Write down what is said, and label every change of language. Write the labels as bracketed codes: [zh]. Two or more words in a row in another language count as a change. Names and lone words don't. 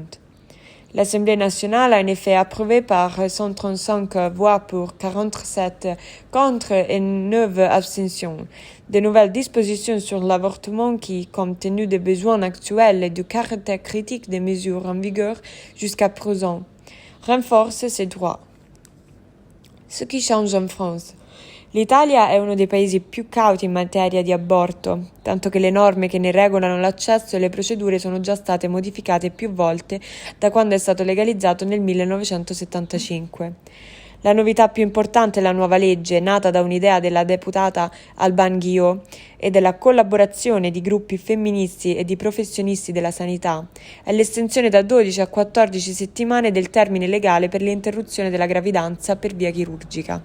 [fr] L'Assemblée nationale a en effet approuvé par 135 voix pour 47 contre et 9 abstentions de nouvelles dispositions sur l'avortement qui, compte tenu des besoins actuels et du caractère critique des mesures en vigueur jusqu'à présent, renforcent ces droits. Ce qui change en France. [it] L'Italia è uno dei paesi più cauti in materia di aborto, tanto che le norme che ne regolano l'accesso e le procedure sono già state modificate più volte da quando è stato legalizzato nel 1975. La novità più importante è la nuova legge, nata da un'idea della deputata Alban Guillot e della collaborazione di gruppi femministi e di professionisti della sanità, è l'estensione da 12 a 14 settimane del termine legale per l'interruzione della gravidanza per via chirurgica.